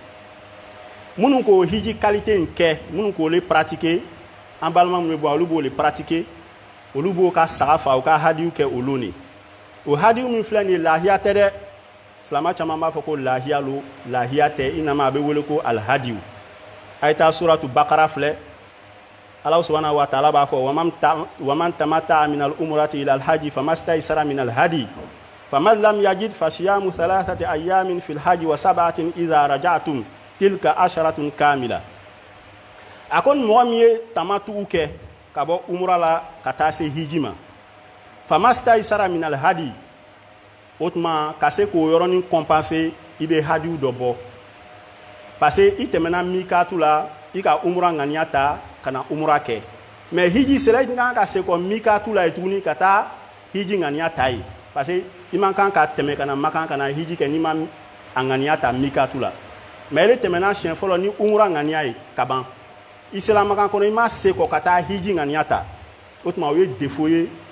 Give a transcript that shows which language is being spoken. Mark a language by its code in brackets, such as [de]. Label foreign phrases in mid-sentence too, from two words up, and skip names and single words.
[bm] minnu k'o hiji qualité in kɛ minnu k'o le pratiquer an balima minnu bɛ bɔ olu b'o le pratiquer olu b'o ka saga fa u ka hadiyu kɛ o lon de o hadiyu min filɛ nin ye lahiya tɛ dɛ silama caman b'a fɔ ko lahiya lo lahiya tɛ i nama a bɛ wele ko alhadiyu a ye taa suratu bakara filɛ [ar] الله سبحانه وتعالى [bm] b'a fɔ [ar] ومن تمتع من العمرة إلى الحج فما استيسر من الهدي فمن لم يجد فصيام 3 أيام في الحج و 7 إذا رجعتم تلك عشرة كاملة [bm] a ko mɔgɔ min ye tamatuw kɛ ka bɔ umra la ka taa se hiji ma [ar] فما استيسر من الهدي [bm] o tuma ka se k'o yɔrɔnin compenser i bɛ hadiw dɔ bɔ parce que i tɛmɛna mikatu la i ka umra ŋaniya ta ka na umra kɛ mais hiji sera i kan ka se kɔ mikatu la ye tuguni ka taa hiji ŋaniya ta ye parce que i man kan ka tɛmɛ ka na Makan ka na hiji kɛ n'i ma a ŋaniya ta mikatu la mais i tɛmɛna siɲɛ fɔlɔ ni umra ŋaniya ye ka ban i sera Makan kɔnɔ i ma se kɔ ka taa hiji ŋaniya ta o tuma o ye défaut ye